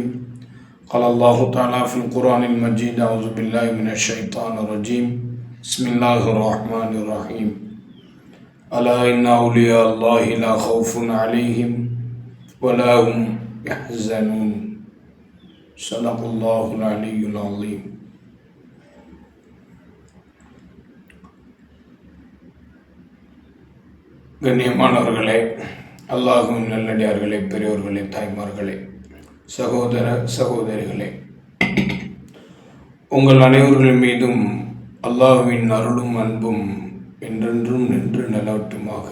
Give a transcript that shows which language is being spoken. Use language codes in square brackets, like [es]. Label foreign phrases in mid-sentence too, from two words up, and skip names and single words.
[ar] قال الله تعالى في القرآن المجيد: أعوذ بالله من الشيطان الرجيم. بسم الله الرحمن الرحيم. ألا إن أولياء الله لا خوف عليهم ولا هم يحزنون. صدق الله العلي العظيم. [ta] கண்ணியமானவர்களே, அல்லாஹ்வின் நல்லடியார்களே, பெரியோர்களே, தாய்மார்களே, சகோதர சகோதரிகளே, உங்கள் அனைவர்கள் மீதும் அல்லாஹ்வின் அருளும் அன்பும் என்றென்றும் நின்று நிலவட்டுமாக.